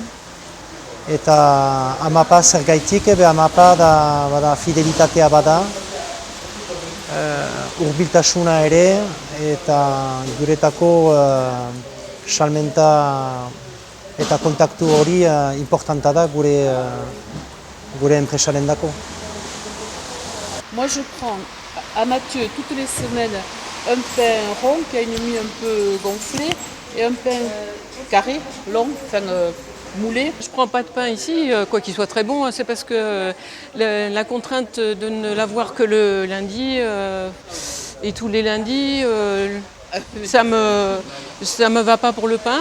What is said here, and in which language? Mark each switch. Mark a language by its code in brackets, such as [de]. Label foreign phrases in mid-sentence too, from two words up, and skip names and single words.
[eu] Eta AMAPa zer gaitik, AMAPa da fidelitatea bada, urbiltasuna ere, eta guretako salmenta eta kontaktu hori importanta da gure enpresaren dako. [fr] Moi je prends à Mathieu toutes les semaines un pain rond qui a une mie un peu gonflée et un pain carré, long, moulé. Je ne prends pas de pain ici, quoi qu'il soit très bon, c'est parce que la contrainte de ne l'avoir que le lundi et tous les lundis, ça me va pas pour le pain.